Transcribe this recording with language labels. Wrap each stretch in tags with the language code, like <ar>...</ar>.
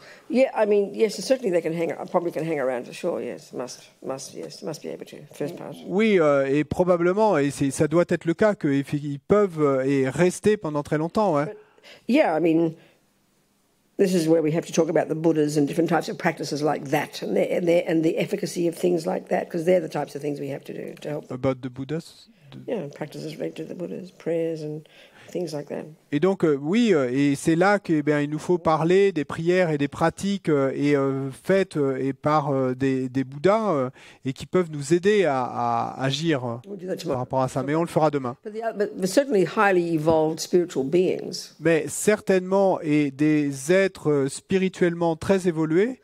<en>Yeah, I mean, yes, certainly they can probably can hang around for sure. Yes, must be able to. First part.</en> <fr>Oui, et probablement, et ça doit être le cas qu'ils peuvent et rester pendant très longtemps. Ouais.</fr> <en>But, yeah, I mean. This is where we have to talk about the Buddhas and different types of practices like that, and the efficacy of things like that, because they're the types of things we have to do to help. About the Buddhas? Yeah, practices related to the Buddhas, prayers and things like that.</en> <fr>Et donc oui, et c'est là qu'il nous faut parler des prières et des pratiques faites et par des Bouddhas et qui peuvent nous aider à agir par rapport à ça. Mais on le fera demain.</fr> <en>But certainly highly evolved spiritual beings.</en> <fr>Mais certainement et des êtres spirituellement très évolués</fr>